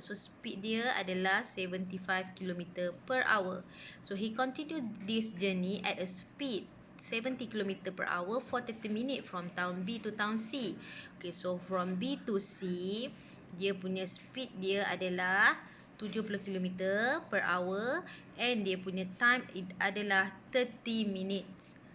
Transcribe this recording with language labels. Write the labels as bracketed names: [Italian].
[Malay] So speed dia adalah 75 km per hour. [English] So he continued this journey at a speed 70 km per hour for 30 minutes from town B to town C. [Malay] Okay, [English] so from B to C, [Malay] dia punya speed dia adalah 70 km per hour and dia punya time adalah 30 minutes.